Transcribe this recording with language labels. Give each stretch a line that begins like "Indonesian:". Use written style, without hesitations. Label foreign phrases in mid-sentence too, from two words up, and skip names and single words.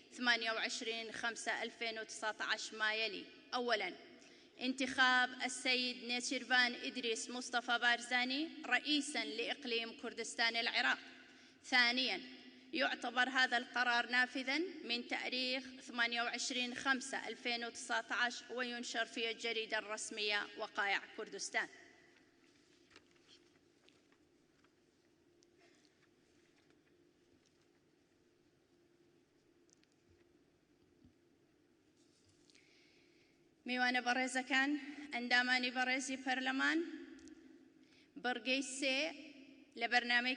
Arabic: 28/5/2019 ما يلي: أولاً، انتخاب السيد نيتشيروان إدريس مصطفى بارزاني رئيساً لإقليم كردستان العراق. ثانياً، يعتبر هذا القرار نافذاً من تاريخ 28/5/2019 وينشر في الجريدة الرسمية وقائع كردستان.
Central Kurdish: میوانە بەڕێزەکان، ئەندامانی بەڕێزی پەرلەمان، بڕگەی 3 لە بەرنامەی